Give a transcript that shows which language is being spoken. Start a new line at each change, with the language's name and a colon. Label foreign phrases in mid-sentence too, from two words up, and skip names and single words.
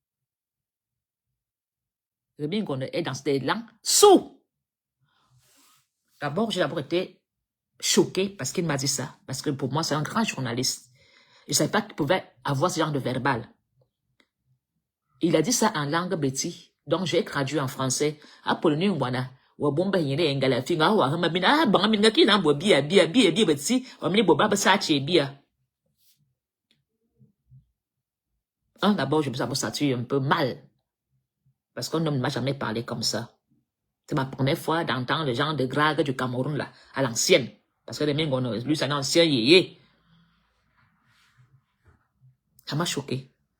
French: Rémi Ngono est dans cet élan sous. D'abord, j'ai d'abord été choqué parce qu'il m'a dit ça. Parce que pour moi, c'est un grand journaliste. Je ne savais pas qu'il pouvait avoir ce genre de verbal. Il a dit ça en langue béti. Donc, j'ai traduit en français.
Bebele: Apollonie Ngwana, wa bomba yere engala finga wa hama bina banga minga kina bo bia betsi wa mini bo baba sa che bia.
French: D'abord, je me suis senti un peu mal. Parce qu'on ne m'a jamais parlé comme ça. C'est ma première fois d'entendre les gens de Grague du Cameroun, là, à l'ancienne. Parce que les mecs, lui, c'est un ancien yéyé. Ça m'a choqué.